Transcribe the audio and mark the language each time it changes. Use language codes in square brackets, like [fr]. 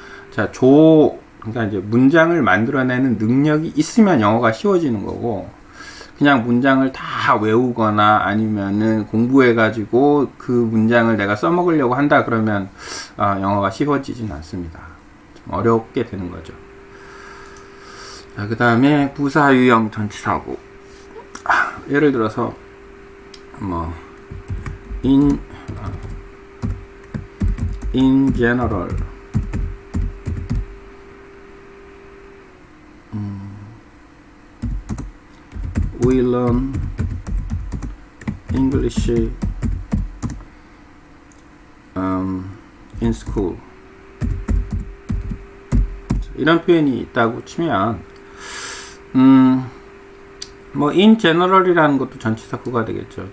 [ko] 자, 그러니까 이제 문장을 만들어내는 능력이 있으면 영어가 쉬워지는 거고, 그냥 문장을 다 외우거나 아니면은 공부해가지고 그 문장을 내가 써먹으려고 한다 그러면 영어가 쉬워지진 않습니다. 좀 어렵게 되는 거죠. 자, 그 다음에 부사 유형 전치사구. [en] 예를 들어서 in general, we learn English in school. [ko] 이런 표현이 있다고 치면 [en] in general [ko] 이라는 것도 전치사구가 되겠죠.